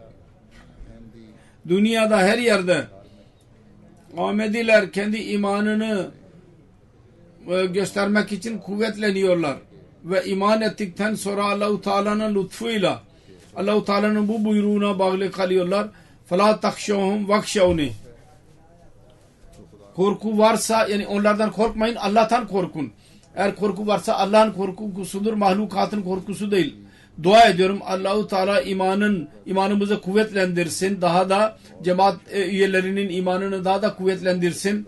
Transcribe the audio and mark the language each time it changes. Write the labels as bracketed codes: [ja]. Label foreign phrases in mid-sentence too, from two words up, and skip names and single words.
[tr] Dünyada her yerde Ahmediler kendi imanını göstermek için kuvvetleniyorlar ve iman ettikten sonra Allah-u Teala'nın lütfuyla Allah-u Teala'nın bu buyruğuna bağlı kalıyorlar. [ar] فَلَا تَخْشَوْهُمْ وَخْشَوْنِ. [tr] Korku varsa, yani onlardan korkmayın, Allah'tan korkun. Eğer korku varsa Allah'ın korkusudur, mahlukatın korkusu değil. Dua ediyorum Allah-u Teala imanımızı kuvvetlendirsin. Daha da cemaat üyelerinin imanını daha da kuvvetlendirsin.